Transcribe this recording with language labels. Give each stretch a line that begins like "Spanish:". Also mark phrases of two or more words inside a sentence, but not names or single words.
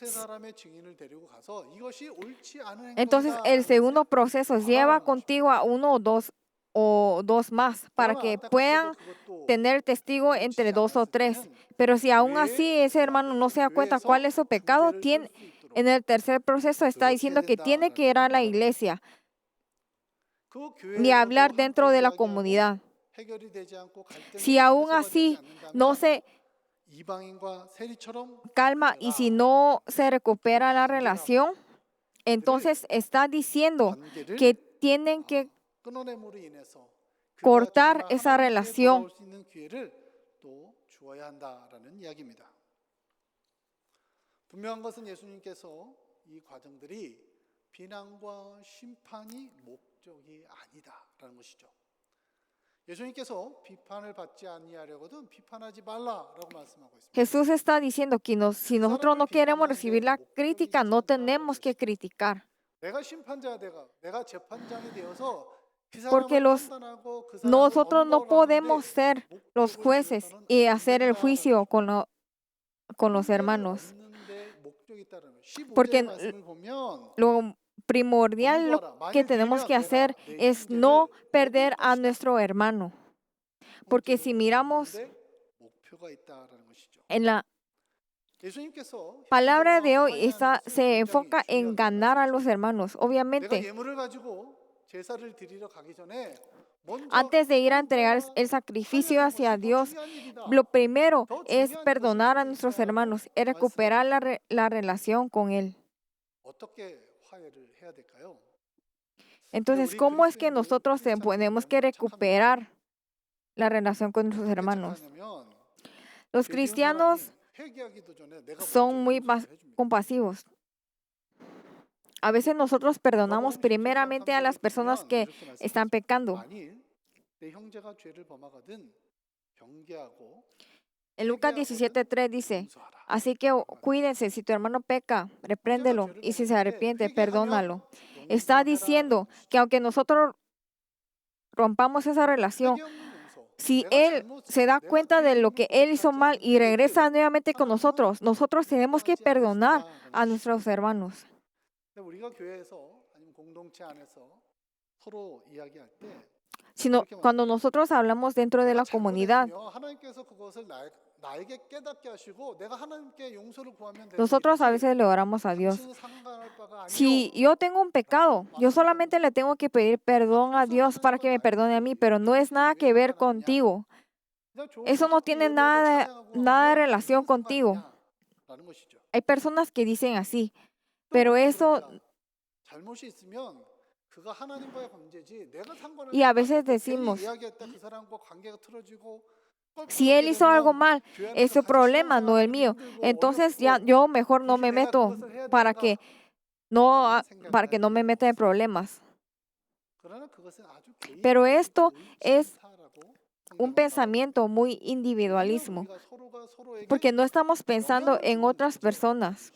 Spanish: Entonces, el segundo proceso lleva contigo a 1 o dos más para que puedan tener testigo entre 2 o 3. Pero si aún así ese hermano no se da cuenta cuál es su pecado, en el tercer proceso está diciendo que tiene que ir a la iglesia
Korean: 그
Spanish: ni
Korean: 교회에서도
Spanish: hablar dentro
Korean: 함께
Spanish: de la
Korean: 이야기하고
Spanish: comunidad.
Korean: 해결이 되지 않고 갈등이
Spanish: Si aún
Korean: 해소가 되지
Spanish: así no
Korean: 않는다면
Spanish: se
Korean: 이방인과 세리처럼
Spanish: calma y si no se recupera la relación, entonces está diciendo que
Korean: 관계를
Spanish: tienen que
Korean: 끊어냄으로 인해서 그가
Spanish: cortar
Korean: 정말
Spanish: esa
Korean: 하나님께
Spanish: relación.
Korean: 돌아올 수 있는 기회를 또 주어야 한다라는 이야기입니다. 분명한 것은 예수님께서 이 과정들이 비난과 심판이 목적이 아니다라는 것이죠. 예수님께서 비판을 받지 아니하려거든 비판하지 말라라고 말씀하고 있습니다.
Spanish: Jesús está diciendo que si nosotros no queremos recibir la crítica, no tenemos que criticar.
Korean: 내가 심판자가 내가 재판장이 되어서 그
Spanish: Porque
Korean: 사람을 판단하고 그 사람을
Spanish: nosotros no
Korean: 언더를
Spanish: podemos
Korean: 하는데
Spanish: ser los
Korean: 목적을
Spanish: jueces
Korean: 지어서는
Spanish: y
Korean: 안
Spanish: hacer el
Korean: 된다라는
Spanish: juicio con los
Korean: 승리를
Spanish: hermanos.
Korean: 얻는데 목적이 있다는 거예요. 15절의
Spanish: Porque
Korean: 말씀을 보면
Spanish: lo primordial que tenemos que hacer es no perder a nuestro hermano. Porque si miramos
Korean: 목표가 있다라는 것이죠.
Spanish: en la
Korean: 예수님께서
Spanish: palabra de hoy
Korean: 화해하는 것은
Spanish: se
Korean: 굉장히
Spanish: enfoca en
Korean: 중요한
Spanish: ganar a los
Korean: 말씀이죠.
Spanish: hermanos.
Korean: 내가
Spanish: Obviamente,
Korean: 예물을 가지고 제사를 드리러 가기 전에 먼저
Spanish: antes de ir a entregar el sacrificio hacia Dios, lo primero es perdonar a nuestros hermanos y recuperar la relación con Él.
Korean: 어떻게 화해를 해야 될까요?
Spanish: Entonces, ¿cómo es que nosotros tenemos que recuperar la relación con nuestros hermanos? Los cristianos son muy compasivos. A veces nosotros perdonamos primeramente a las personas que están pecando. 만일 내 형제가 죄를 범하거든 경계하고 En Lucas 17:3 dice, así que cuídense, si tu hermano peca, repréndelo, y si se arrepiente, perdónalo. Está diciendo que aunque nosotros rompamos esa relación, si él se da cuenta de lo que él hizo mal y regresa nuevamente con nosotros, nosotros tenemos que perdonar a nuestros hermanos.
Korean: 우리가 교회에서 아니면 공동체 안에서 서로 이야기할 때
Spanish: Sino cuando nosotros hablamos dentro de la comunidad,
Korean: 하나님께서 그것을 나에게 깨닫게 하시고 내가 하나님께 용서를 구하면 되는
Spanish: nosotros a veces le oramos a Dios.
Korean: 당신은 상관할 바가
Spanish: Si
Korean: 아니요.
Spanish: yo tengo un pecado, yo solamente le tengo que pedir perdón a Dios para que me perdone a mí, pero no es nada que ver contigo. Eso no tiene nada de relación contigo.
Korean: 라는 것이죠.
Spanish: Hay personas que dicen así, pero eso,
Korean: 잘못이 있으면 그가 하나님과의 관계지 내가 상관을
Spanish: y a veces decimos,
Korean: 이야기했다 그 사람과 관계가 틀어지고
Spanish: si él hizo algo mal, es su problema, no el mío. Entonces ya yo mejor no me meto para que no me meta en problemas. Pero esto es un pensamiento muy individualismo, porque no estamos pensando en otras personas.